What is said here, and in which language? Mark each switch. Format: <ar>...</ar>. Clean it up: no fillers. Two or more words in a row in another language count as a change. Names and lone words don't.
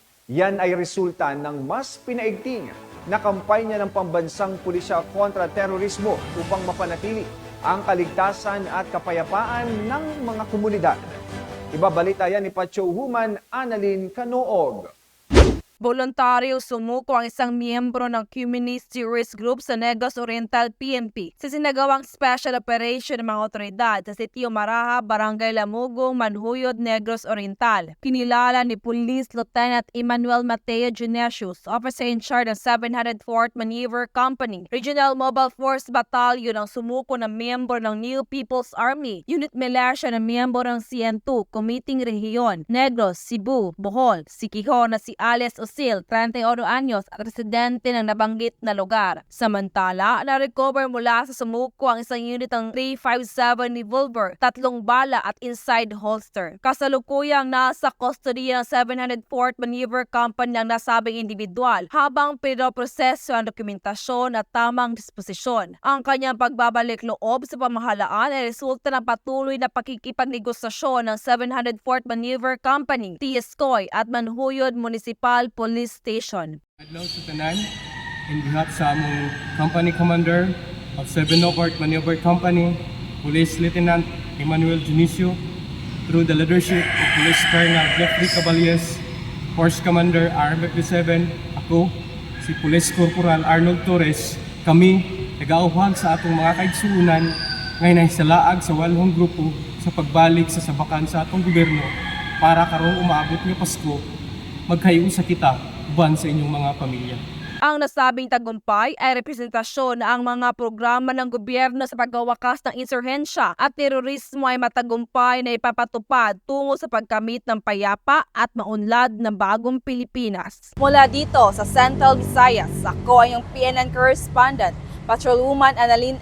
<tl>Yan ay resulta ng mas pinaigting na kampanya ng pambansang pulisya kontra terorismo upang mapanatili ang kaligtasan at kapayapaan ng mga komunidad. Ibabalita yan ni Pacho Human, Annalyn Canoog. Voluntaryo sumuko ang isang miyembro ng Communist Terrorist Group sa Negros Oriental PNP sa sinagawang</tl> <en>special operation</en> <tl>ng mga otoridad sa Sitio Maraha, Barangay Lamugong, Manhuyod, Negros Oriental. Kinilala ni Police Lieutenant Emmanuel Mateo Genesius,</tl> <en>officer in charge</en> <tl>ng 704th Maneuver Company, Regional Mobile Force Battalion ang sumuko ng miyembro ng New People's Army, Unit Militia ng miyembro ng CN2, Committing Rehiyon, Negros, Cebu, Bohol, Siquijor na si Alias Osil, 31 anyos at residente ng nabanggit na lugar. Samantala, na-recover mula sa sumuko ang isang unit ng 357 revolver, 3 bala at</tl> <en>inside holster.</en> <tl>Kasalukuyang nasa custody ng 704th Maneuver Company ng nasabing individual habang pinoproseso ang dokumentasyon at tamang disposisyon. Ang kanyang pagbabalik loob sa pamahalaan ay resulta ng patuloy na pakikipagnegosasyon ng 704th Maneuver Company, TSCOY at Manhuyod Municipal Police Station.</tl> <ceb>Adlaw sa tanan,</ceb> <en>in behalf</en> <ceb>sa among Company Commander of 704th Maneuver Company, Police Lieutenant Emmanuel Genesio,</ceb> <en>through the leadership of</en> <ceb>Police Colonel Jeffrey Caballes, Force Commander RM57, ako, si Police Corporal Arnold Torres, kami nag-auhag sa atong mga kaigsuunan ngay nahisalaag sa walhong grupo sa pagbalik sa sabakan sa atong gobyerno para karong umaabot nga Pasko, magkayusa kita uban sa inyong mga pamilya.</ceb> <tl>Ang nasabing tagumpay ay representasyon na ang mga programa ng gobyerno sa pagwawakas ng insurhensya at terorismo ay matagumpay na ipapatupad tungo sa pagkamit ng payapa at maunlad ng bagong Pilipinas. Mula dito sa Central Visayas, ako ay yung PNN correspondent, Patrolwoman Annalyn N.</tl>